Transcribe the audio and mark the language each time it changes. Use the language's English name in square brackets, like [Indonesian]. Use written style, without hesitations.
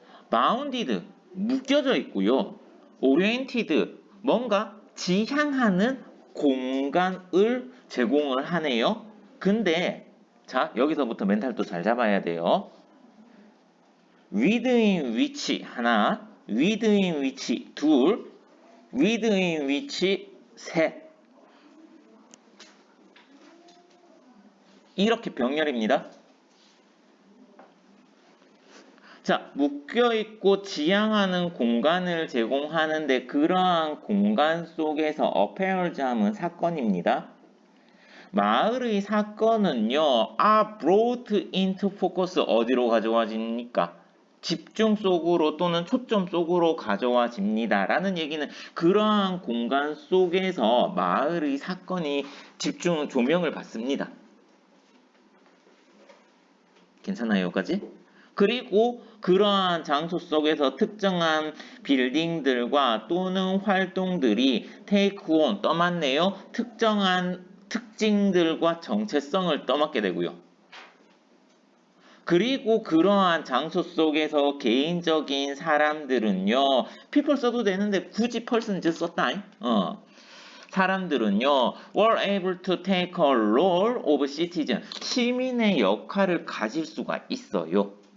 [Korean] bounded 묶여져 있고요. oriented 뭔가 지향하는 공간을 제공을 하네요. 근데 자 여기서부터 멘탈도 잘 잡아야 돼요. [English] within which [Korean] 하나, within which 둘, within which 셋 이렇게 병렬입니다. 자, 묶여있고 지향하는 공간을 제공하는데 그러한 공간 속에서 어페어즈함은 사건입니다. 마을의 사건은요, [English] are brought into focus [Korean] 어디로 가져와집니까? 집중 속으로 또는 초점 속으로 가져와집니다. 라는 얘기는 그러한 공간 속에서 마을의 사건이 조명을 받습니다. 괜찮아요, 여기까지? 그리고 그러한 장소 속에서 특정한 빌딩들과 또는 활동들이 [English] take on, [Korean] 떠맡네요. 특정한 특징들과 정체성을 떠맡게 되고요. 그리고 그러한 장소 속에서 개인적인 사람들은요. people 써도 되는데 굳이 person 썼다. 사람들은요. [English] were able to take a role of citizen. [Korean] 시민의 역할을 가질 수가 있어요.